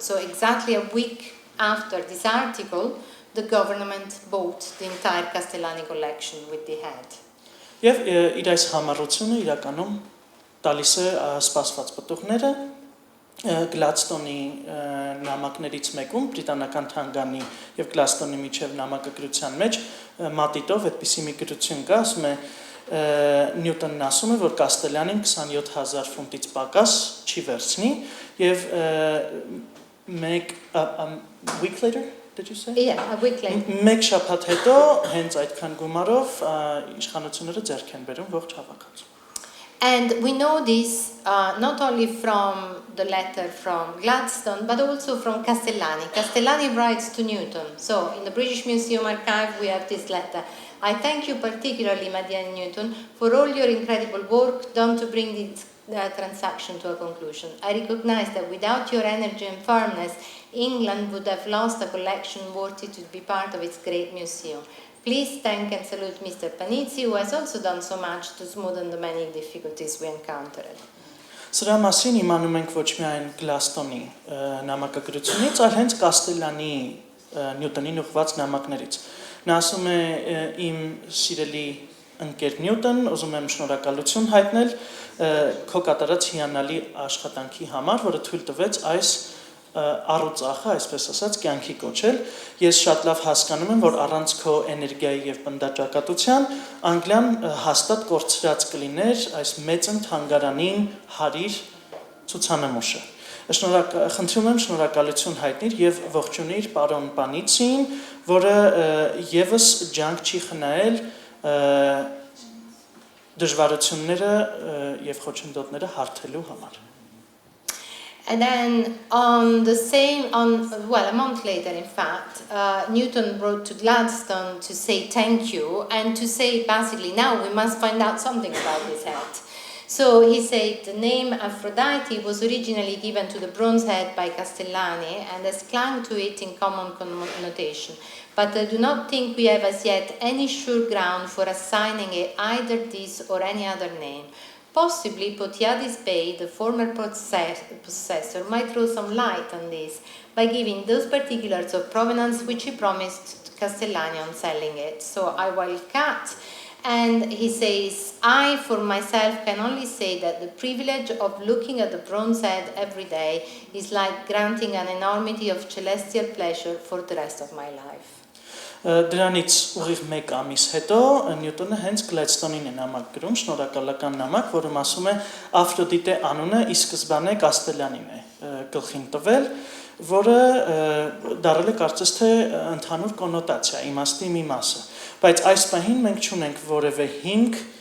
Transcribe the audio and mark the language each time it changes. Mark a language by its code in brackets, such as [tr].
[en] So exactly a week after this article, the government bought the entire Castellani collection with the head. [hy] Եվ իր այս համառությունը իրականում տալիս է սպասված պտուղները Գլադստոնի նամակներից մեկում բրիտանական թանգարանի եւ Գլադստոնի միջև նամակագրության մեջ մատիտով այդպիսի մի գրություն կա, ասում է Նյուտոնն ասում է, որ Կաստելյանին 27000 ֆունտից պակաս չի վերցնի եւ [en] week later did you say? Yeah, a week later. [hy] Մեկ շաբաթ հետո հենց այդքան գումարով իշխանությունները ձեռք են բերում ողջ հավաքածուն. [en] And we know this not only from the letter from Gladstone, but also from Castellani. Castellani writes to Newton. So in the British Museum archive, we have this letter. I thank you particularly, my dear Newton, for all your incredible work done to bring this transaction to a conclusion. I recognize that without your energy and firmness, England would have lost a collection worthy to be part of its great museum. Please thank and salute Mr. Panizzi, who has also done so much to smoothen the many difficulties we encountered. [hy] Սրա մասին իմանում ենք ոչ միայն Գլադստոնի նամակագրությունից, այլ հենց Կաստելանի Նյուտոնին ուղղված նամակներից։ Նա ասում է իմ սիրելի ընկեր Նյուտոն, ուզում եմ շնորհակալություն հայտնել քո կատարած հիանալի աշխատանքի համար, որը թույլ տվեց այս առուծախը, այսպես ասած, կյանքի կոչել։ Ես շատ լավ հասկանում եմ, որ առանց քո էներգիայի եւ պնդաճակատության Անգլիան հաստատ կորցրած կլիներ այս մեծն թանգարանին հարիր ցուցանմուշը։ Խնդրում եմ շնորհակալություն հայտնիր եւ ողջունիր պարոն Պանիցին, որը եւս ջանք չի խնայել դժվարությունները եւ խոչընդոտները հարթելու համար։ [en] And then a month later, in fact, Newton wrote to Gladstone to say thank you and to say basically now we must find out something about his head. So he said the name Aphrodite was originally given to the bronze head by Castellani and has clung to it in common connotation. But I do not think we have as yet any sure ground for assigning it either this or any other name. Possibly Potiadis Bey, the former possessor, might throw some light on this by giving those particulars of provenance which he promised Castellani on selling it. So I will cut, and he says, I for myself can only say that the privilege of looking at the bronze head every day is like granting an enormity of celestial pleasure for the rest of my life. [hy] Դրանից ուղիղ 1 ամիս հետո Նյուտոնը հենց Գլադստոնին է նամակ գրում, շնորհակալական նամակ, որում ասում է Աֆրոդիտե անունը ի սկզբանե Կաստելյանին է գլխին տվել, որը դառել է կարծես թե ընդհանուր կոնոտացիա, իմաստի մի մասը, բայց այս պահին մենք չունենք որևէ հիմք